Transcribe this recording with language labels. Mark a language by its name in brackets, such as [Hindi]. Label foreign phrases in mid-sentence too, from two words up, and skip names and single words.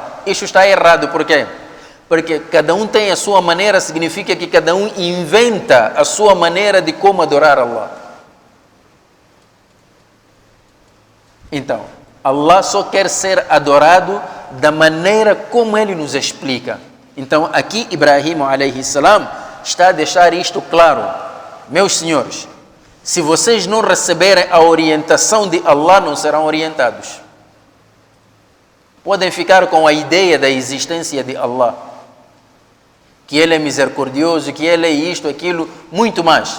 [Portuguese] Isso está errado, por quê? Porque cada um tem a sua maneira, significa que cada um inventa a sua maneira de como adorar a Allah. Então, Allah só quer ser adorado da maneira como Ele nos explica. Então, aqui Ibrahim [Arabic] عليه السلام [Portuguese] está a deixar isto claro. Meus senhores, se vocês não receberem a orientação de Allah, não serão orientados. Podem ficar com a ideia da existência de Allah, que Ele é misericordioso, que Ele é isto, aquilo, muito mais.